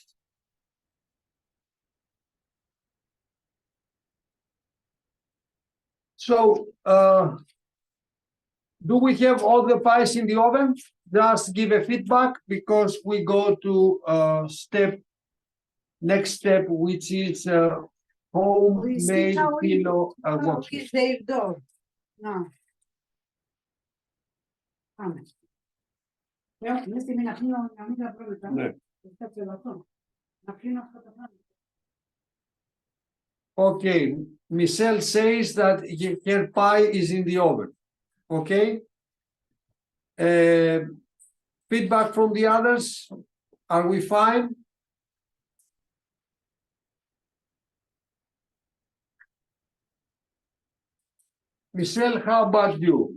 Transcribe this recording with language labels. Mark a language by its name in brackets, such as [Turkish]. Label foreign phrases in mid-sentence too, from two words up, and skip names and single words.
[English] So, do we have all the pies in the oven? Just give a feedback because we go to next step, which is homemade phyllo workshop. Is their door? No. [Greek] Πάμε. Μια στιγμή να κλείνω, να μην τα πρόβλημα. Ναι. Να κλείνω αυτό το πράγμα. [English] Okay, Michelle says that her pie is in the oven. Okay. Feedback from the others. Are we fine? Michelle, how about you?